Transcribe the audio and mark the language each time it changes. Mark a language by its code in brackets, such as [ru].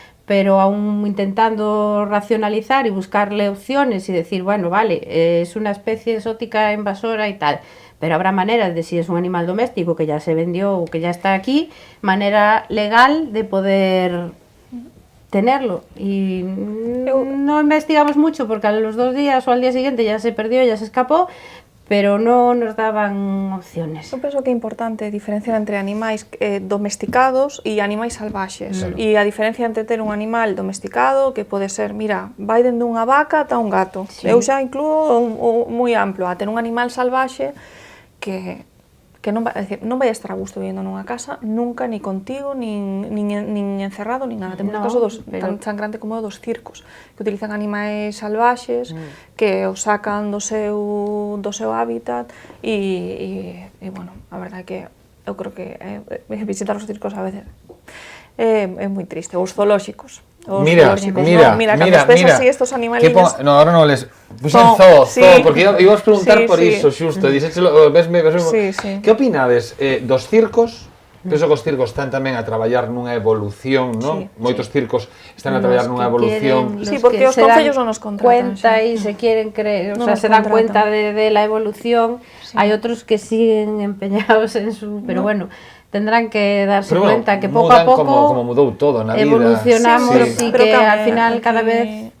[es] pero aún intentando racionalizar y buscarle opciones y decir, bueno, vale, es una especie exótica invasora y tal, pero habrá maneras de, si es un animal doméstico que ya se vendió o que ya está aquí, manera legal de poder tenerlo. Y no investigamos mucho porque a los 2 días o al día siguiente ya se perdió, ya se escapó, pero no nos daban opciones. [gl] Eu penso que é importante diferenciar entre animais domesticados e animais salvaxes. E a diferencia entre ter un animal domesticado, que pode ser, mira, vai dende unha vaca ata un gato. Sí. Eu xa incluo moi amplo, a ter un animal salvaxe que non vai, decir, non vai estar a gusto vivindo nunha casa nunca, ni contigo, nin encerrado, nin nada. Temos No, caso pero... tan grande como dos circos, que utilizan animais salvaxes, que os sacan do seu hábitat, e bueno, a verdade é que eu creo que visitar os circos a veces É moi triste. Os zoolóxicos. Mira, cando ves así estos animaliños... No, ahora non les... Puxen porque ibas preguntar por iso, xusto, dixéchelo, vesme... Que opinades dos circos? Penso que os circos están tamén a traballar nunha evolución, non? Moitos circos están a traballar nunha evolución. Sí, porque os concellos non nos contratan. [es] Cuenta e se quieren creer, o sea, se dan cuenta de la evolución. [gl] Hai outros que [es] siguen empeñados en su... Pero bueno, tendrán que darse cuenta que [gl] pouco a pouco como mudou todo na vida. Evolucionamos e que al final cada vez